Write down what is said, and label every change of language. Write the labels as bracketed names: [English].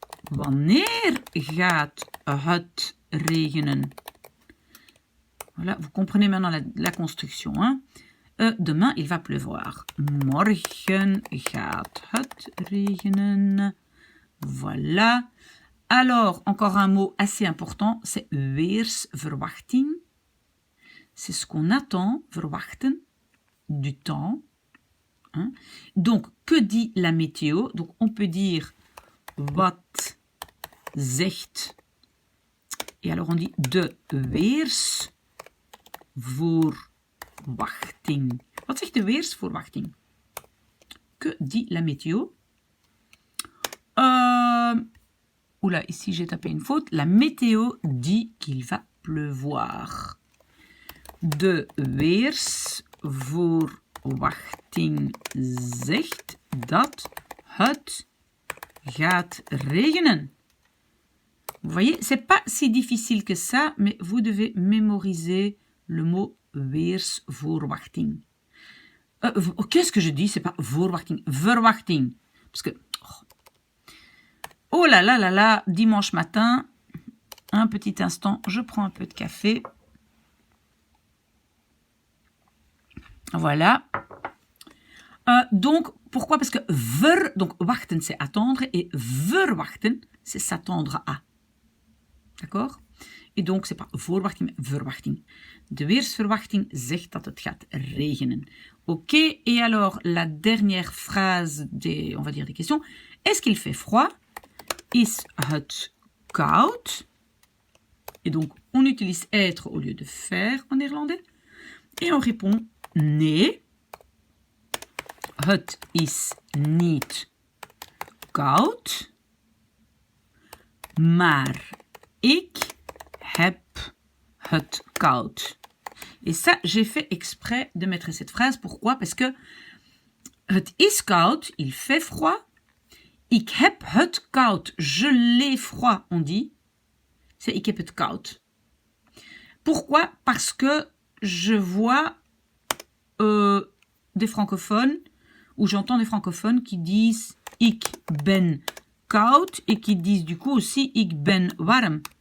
[Dutch] Wanneer gaat het regenen? [French] Voilà, vous comprenez maintenant la construction. Hein? Demain, il va pleuvoir. [Dutch] Morgen gaat het regenen. [French] Voilà. Alors, encore un mot assez important, c'est weersverwachting. C'est ce qu'on attend, verwachten, du temps. Hein? Donc, que dit la météo? Donc, on peut dire [Dutch] wat zegt. [French] Et alors, on dit de weersverwachting. [Dutch] Wat zegt de weersverwachting? [French] Que dit la météo? Oula, ici j'ai tapé une faute. La météo dit qu'il va pleuvoir. [Dutch] De weersverwachting zegt dat het gaat regenen. [French] Vous voyez, c'est pas si difficile que ça, mais vous devez mémoriser le mot weersverwachting. Qu'est-ce que je dis? C'est pas verwachting, verwachting. Parce que oh là là là là, dimanche matin, un petit instant, je prends un peu de café. Voilà. Donc, pourquoi? Parce que donc wachten, c'est attendre, et verwachten, c'est s'attendre à. D'accord? Et donc, c'est pas voorwachting, mais verwachting. [Dutch] De weersverwachting zegt dat het gaat regenen. [French] Ok, et alors, la dernière phrase on va dire des questions. Est-ce qu'il fait froid? [Dutch] Is het koud? [French] Et donc, on utilise être au lieu de faire en néerlandais. Et on répond [Dutch] nee. Het is niet koud. Maar ik heb het koud. [French] Et ça, j'ai fait exprès de mettre cette phrase. Pourquoi? Parce que [Dutch] het is koud, [French] il fait froid. [Dutch] Ik heb het koud, [French] je l'ai froid, on dit. C'est [Dutch] ik heb het koud. [French] Pourquoi? Parce que je vois des francophones, ou j'entends des francophones qui disent [Dutch] ik ben koud [French] et qui disent du coup aussi [Dutch] ik ben warm.